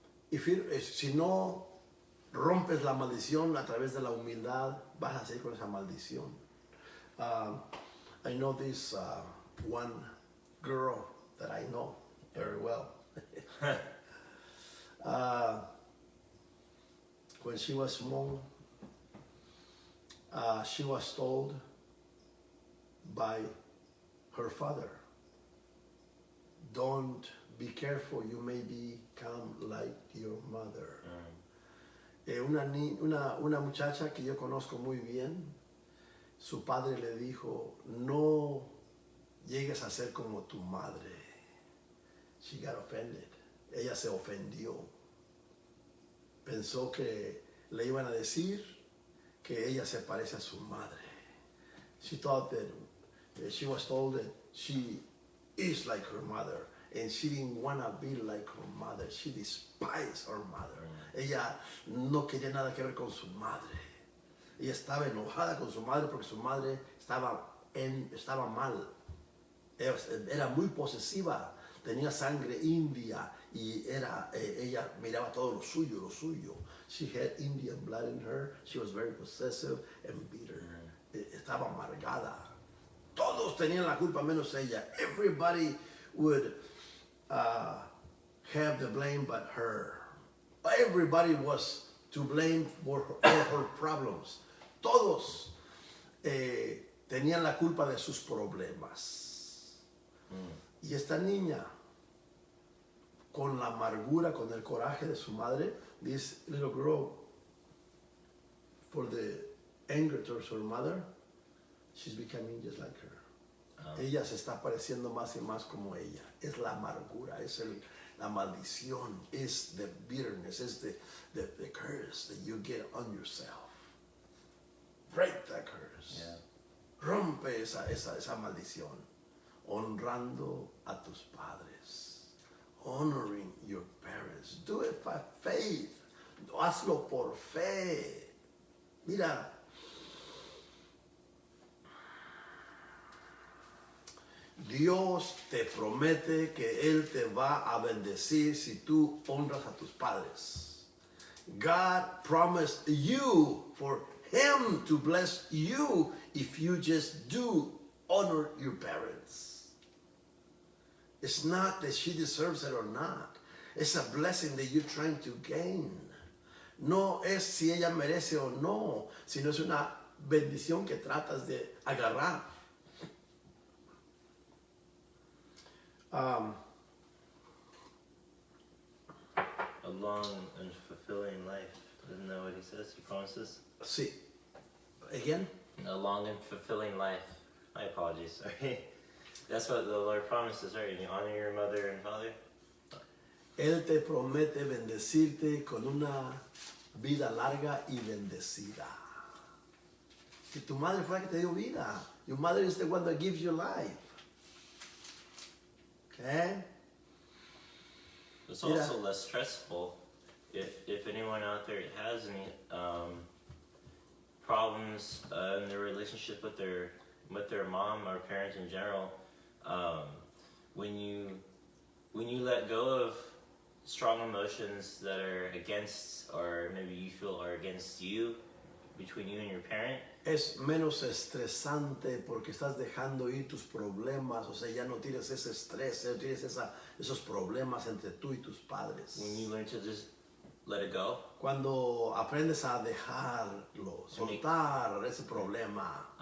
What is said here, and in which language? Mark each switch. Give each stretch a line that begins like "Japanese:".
Spanish: Si no rompes la maldición a través de la humildad, vas a seguir con esa maldición.
English: I know this one girl that I know very well. When she was small, she was told by her father, don't be careful, you may become like your mother.
Spanish: Una muchacha que yo conozco muy bien, su padre le dijo, no llegues a ser como tu madre.
English: She got offended.
Spanish: Ella se ofendió. Pensó que le iban a decir que ella se parece a su madre.
English: She thought that she was told that she is like her mother, and she didn't want to be like her mother. She despised her mother.
Spanish: Ella no quería nada que ver con su madre. Ella estaba enojada con su madre porque su madre estaba mal. Era muy posesiva, tenía sangre india y ella miraba todo lo suyo.
English: She had Indian blood in her. She was very possessive and bitter.
Spanish: Estaba amargada. Todos tenían la culpa menos ella.
English: Everybody would have the blame but her. Everybody was to blame for her problems.
Spanish: Todos tenían la culpa de sus problemas. Y esta niña con la amargura, con el coraje de su madre.
English: This little girl, for the anger towards her mother, she's becoming just like her.
Spanish: Ella se está pareciendo más y más como ella. Es la amargura, es la maldición, es
English: the bitterness,
Spanish: es
English: the curse that you get on yourself. Break that curse. Yeah.
Spanish: Rompe esa maldición. Honrando a tus padres.
English: Honoring your parents. Do it by faith.
Spanish: Hazlo por fe. Mira. Dios te promete que Él te va a bendecir si tú honras a tus padres.
English: God promised you for Him to bless you if you just do honor your parents. It's not that she deserves it or not. It's a blessing that you're trying to gain.
Spanish: No es si ella merece o no, sino es una bendición que tratas de agarrar.
English: A long and fulfilling life. Isn't that what he says? He promises?
Spanish: Sí.
English: Again? A long and fulfilling life. My apologies. Sorry. That's what the Lord promises, right? You honor your mother and father.
Spanish: Él te promete bendecirte con una vida larga y bendecida. Que tu madre fue la que te dio vida.
English: Your mother is the one that gives you life. Okay? It's also less stressful if anyone out there has any problems in their relationship with their mom or parents in general. When you let go of strong emotions that are against, or maybe you feel are against you, between you and your parent,
Spanish: es menos estresante porque estás dejando ir tus problemas, o sea, ya no tienes ese estrés, ya no tienes esos problemas entre tú y tus padres.
English: when you learn to just let it go,
Spanish: Cuando aprendes a dejarlo, soltar ese problema,